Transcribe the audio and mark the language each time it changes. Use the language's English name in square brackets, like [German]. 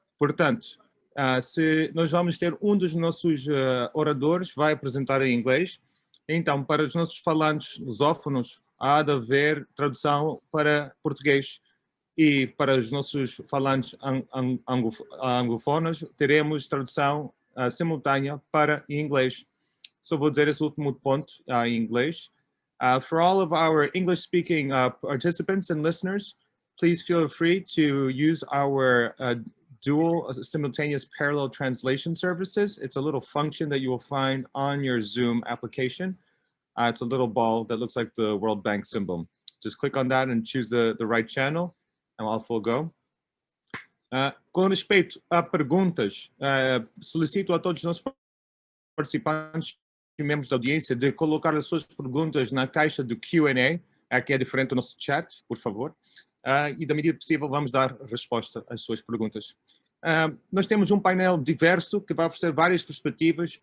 [Portuguese] Portanto, se nós vamos ter um dos nossos oradores vai apresentar em inglês, então, para os nossos falantes lusófonos, há de haver tradução para português. E para os nossos falantes anglofonos, teremos tradução simultânea para inglês. Só vou dizer esse último ponto em inglês. [English] For all of our English-speaking participants and listeners, please feel free to use our dual simultaneous parallel translation services. It's a little function that you will find on your Zoom application. It's a little ball that looks like the World Bank symbol. Just click on that and choose the right channel, and off we'll go. [Portuguese] Com respeito a perguntas, solicito a todos os nossos participantes e membros da audiência de colocar as suas perguntas na caixa do Q&A, que é diferente do nosso chat, por favor. E da medida possível vamos dar resposta às suas perguntas. Nós temos um painel diverso que vai oferecer várias perspectivas.